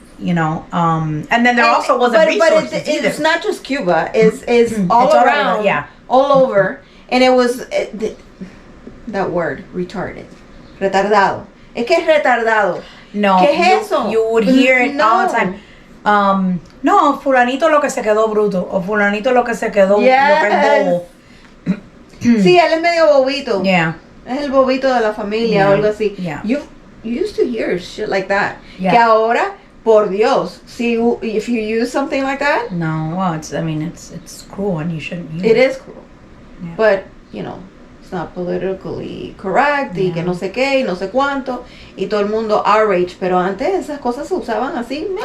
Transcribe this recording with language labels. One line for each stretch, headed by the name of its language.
English: You know, and then there also wasn't resources but either. It's not just Cuba. It's all around. Yeah. All over. And it was that word, retarded.
Spanish: Retardado. Es que es retardado. No. ¿Qué es eso?
English: You would hear it all the time.
Spanish: No, fulanito lo que se quedó bruto. O fulanito lo que se quedó lo que es bobo. Sí, él es medio bobito.
English: Yeah.
Spanish: Es el bobito de la familia o algo así.
English: Yeah. You used to hear shit like that. Yeah.
Spanish: Que ahora, por Dios,
English: if you use something like that. No, well, it's cruel and you shouldn't use it. It is cruel. Yeah. But, you know, it's not politically correct
Spanish: y que no sé qué y no sé cuánto y todo el mundo outrage, pero antes esas cosas se usaban así.